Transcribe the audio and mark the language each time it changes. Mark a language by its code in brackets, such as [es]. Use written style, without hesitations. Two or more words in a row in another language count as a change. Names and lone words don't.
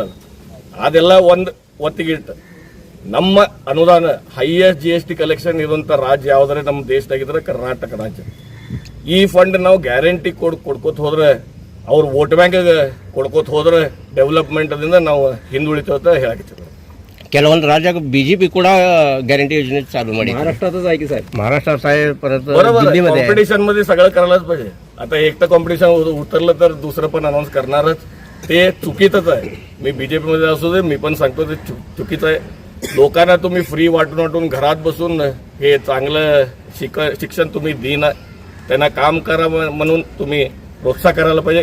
[kn] ಅದೆಲ್ಲ ಒಂದು ಒತ್ತಿಗಿಟ್ಟು ನಮ್ಮ ಅನುದಾನ [en] highest GST collection [kn] ಇರುವಂತ ರಾಜ್ಯ ಯಾವ್ದಾರೆ ನಮ್ಮ ದೇಶದಾಗಿದ್ರೆ ಕರ್ನಾಟಕ ರಾಜ್ಯ. ಈ ಫಂಡ್ ನಾವು ಗ್ಯಾರಂಟಿ ಕೊಡ್ಕೋತ ಹೋದ್ರೆ, ಅವ್ರ [en] vote bank [kn] ಕೊಡ್ಕೋತ ಹೋದ್ರೆ ಡೆವಲಪ್ಮೆಂಟ್ ಅದರಿಂದ ನಾವು ಹಿಂದುಳಿತು ಅಂತ ಹೇಳಕ್ಕೆ. ಕೆಲವೊಂದು ರಾಜ್ಯ बीजेपी ಕೂಡ ಗ್ಯಾರಂಟಿ ಯೋಜನೆ ಚಾಲೂ ಮಾಡಿ. [mr] महाराष्ट्रातच आहे की साहेब? महाराष्ट्र साहेब परत कॉम्पिटिशन मध्ये सगळं करायलाच पाहिजे. आता एकटं कॉम्पिटिशन उतरलं तर दुसरं पण अनाऊन्स करणारच. ते चुकीचंच आहे. मी बीजेपी मध्ये असू दे, मी पण सांगतो ते चुकीचं आहे. लोकांना तुम्ही फ्री वाटून घरात बसून हे चांगलं शिक्षण तुम्ही देणार, त्यांना काम करा म्हणून तुम्ही प्रोत्साहन करायला पाहिजे.